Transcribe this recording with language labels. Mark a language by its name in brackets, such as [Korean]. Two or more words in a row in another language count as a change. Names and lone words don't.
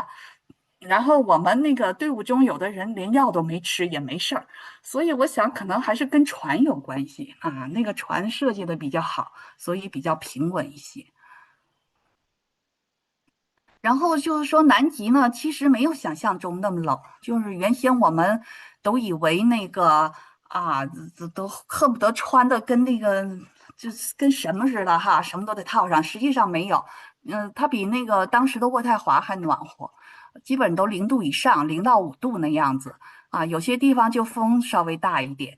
[Chinese] 然後我們那個隊伍中有的人連藥都沒吃也沒事兒，所以我想可能還是跟船有關係那個船設計的比較好，所以比較平穩一些。然後就是說南極呢，其實沒有想象中那麼冷，就是原先我們都以為那個都恨不得穿的跟那個就是跟什麼似的哈，什麼都得套上，實際上沒有，它比那個當時的渥太華還暖和，基本都0度以上，0到5度那樣子有些地方就風稍微大一點。